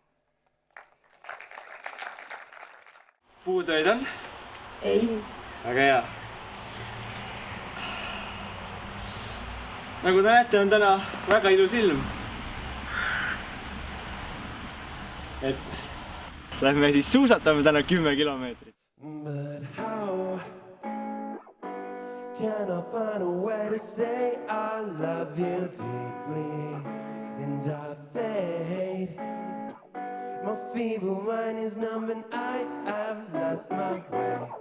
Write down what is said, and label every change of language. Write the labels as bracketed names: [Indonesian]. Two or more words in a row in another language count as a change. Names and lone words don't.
[Estonian] Puutöid on? Ei. Väga hea. Nagu te näete, on täna väga ilus ilm. Et lähme siis suusatame täna 10 kilomeetrit. [English] But how can I find a way to say I love you deeply and I fade? My feeble mind is numb and I have lost my way.